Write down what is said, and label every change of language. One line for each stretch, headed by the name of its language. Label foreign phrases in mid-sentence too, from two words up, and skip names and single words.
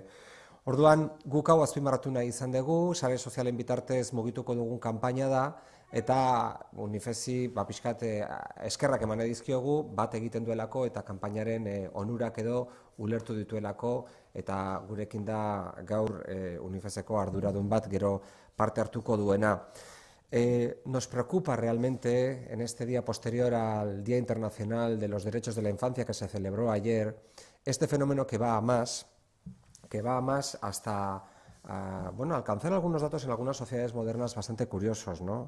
Basque: Orduan, guk hau azpimarratu nahi izan dugu, sare sozialen bitartez mugituko dugun kanpaina da, eta Unifesi pixkat eskerrak eman dizkiogu bat egiten duelako eta kanpainaren onurak edo ulertu dituelako, eta gurekin da gaur Unifeseko arduradun bat gero parte hartuko duena.
Spanish: Nos preocupa realmente, en este día posterior al Día Internacional de los Derechos de la Infancia que se celebró ayer, este fenómeno que va a más hasta alcanzar algunos datos en algunas sociedades modernas bastante curiosos, ¿no?